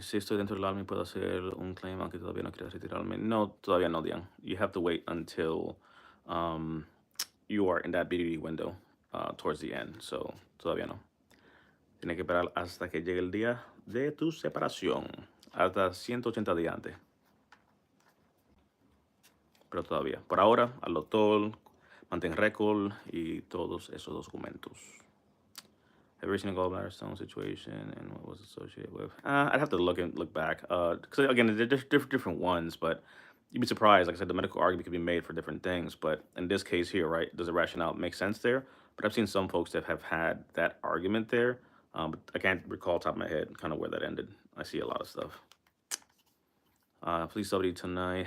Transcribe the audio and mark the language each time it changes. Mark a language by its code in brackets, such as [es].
[es] Si estoy dentro del alma, puedo hacer un claim aunque todavía no quiera retirarme. No, todavía no, Dian. [en] You have to wait until you are in that BDD window towards the end. [es] So, todavía no. Tienes que esperar hasta que llegue el día de tu separación. Hasta 180 días antes. Pero todavía. Por ahora, al doctor, mantén récord y todos esos documentos. [en] Every single gallbladder stone situation and what was associated with. I'd have to look back. Because again, they're different ones, but you'd be surprised. Like I said, the medical argument could be made for different things. But in this case here, right, does the rationale make sense there? But I've seen some folks that have had that argument there. But I can't recall top of my head kind of where that ended. I see a lot of stuff. Please somebody tonight.